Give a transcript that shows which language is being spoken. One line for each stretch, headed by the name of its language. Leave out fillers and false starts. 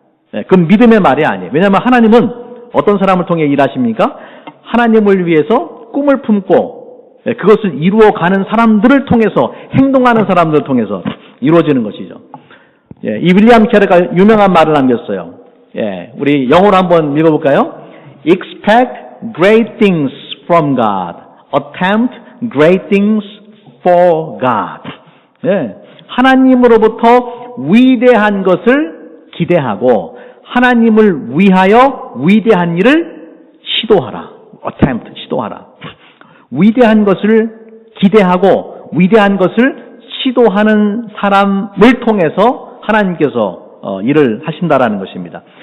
Korean: 그건 믿음의 말이 아니에요. 왜냐하면 하나님은 어떤 사람을 통해 일하십니까? 하나님을 위해서 꿈을 품고 그것을 이루어가는 사람들을 통해서 행동하는 사람들을 통해서 이루어지는 것이죠. 이 윌리엄 캐러가 유명한 말을 남겼어요. 우리 영어로 한번 읽어볼까요?
English: Expect great things from God. Attempt great things for God.
Korean: 하나님으로부터 위대한 것을 기대하고 하나님을 위하여 위대한 일을 시도하라. Attempt, 시도하라. 위대한 것을 기대하고 위대한 것을 시도하는 사람을 통해서 하나님께서 일을 하신다라는 것입니다.